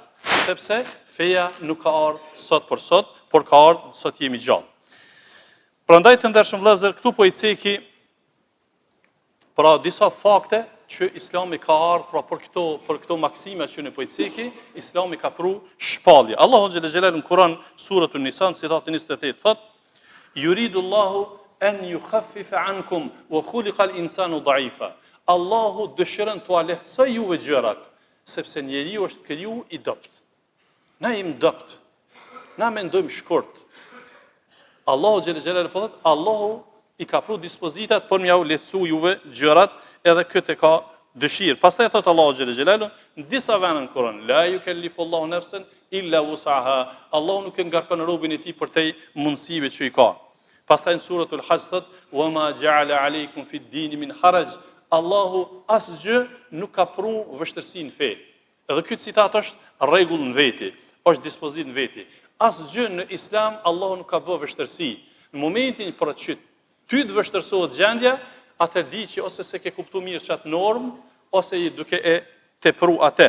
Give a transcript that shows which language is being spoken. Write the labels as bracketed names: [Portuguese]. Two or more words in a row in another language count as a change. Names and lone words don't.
[Albanian] Sepse feja nuk ka ardhur sot për sot, por ka ardhur sot jemi gjallë. Prandaj të ndershëm vëllezër, këtu po i ceki pra disa fakte që Islami ka ardhur për këto maksime që në po i ceki, Islami ka pru shpallje. Allahu xhelle xhelalu në Kur'an suratul Nisa citati 28 thot: [Arabic] "يريد الله أن يخفف عنكم وخلق الإنسان ضعيفا." [Albanian] Allahu dëshiron t'u lehtësoj juve gjërat, sepse njeriu është kriju i dopt. Na jemi dopt. Na mendojmë shkurt. Allahu xhelle xhelalu po thot, Allahu i ka pru dispozitat për m'ja lehtësu juve gjërat, edhe këtë e ka dëshirë. Pastaj thot Allahu xhelle xhelalu në disa vende në Kur'an, [Arabic] لا يكلف الله نفسا إلا وسعها. [Albanian] Allahu nuk e ngarkon robën e tij për te mundësive që i ka. Pastaj në suratul Hajj thot, [Arabic] "وما جعل عليكم في الدين من حرج." [Albanian] Allahu asgjë nuk ka pru vështirësi në fe. Edhe ky citat është rregull në veti, është dispozitë në veti. Asgjë në Islam Allahu nuk ka bërë vështirësi. Në momentin për që ty të vështirësohet gjendja, atë di që ose se ke kuptu mirë qatë normë, ose i duke e tepru atë.